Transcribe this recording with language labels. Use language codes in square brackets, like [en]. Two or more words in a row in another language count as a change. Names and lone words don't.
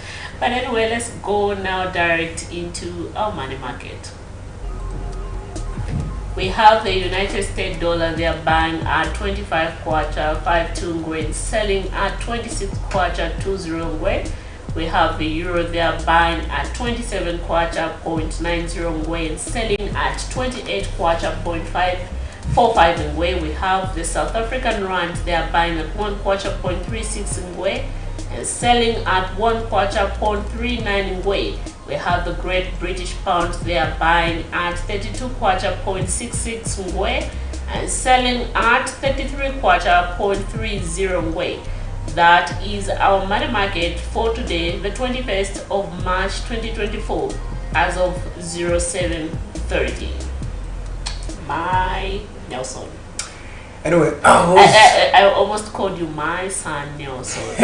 [en] But anyway, let's go now direct into our money market. We have the United States dollar. They are buying at 25 kwacha 52 ngwe, selling at 26 kwacha 20 ngwe. We have the euro. They are buying at 27 kwacha 0.90 ngwe and selling at 28 kwacha 0.545 ngwe. We have the South African rand. They are buying at 1 kwacha 0.36 ngwe and selling at 1 kwacha 0.39 ngwe. We have the Great British Pound. They are buying at 32 kwacha 0.66 ngwe and selling at 33 kwacha 0.30 ngwe. That is our money market for today, the 21st of March 2024, as of 07:30. My Nelson. Anyway, I almost called you my son Nelson.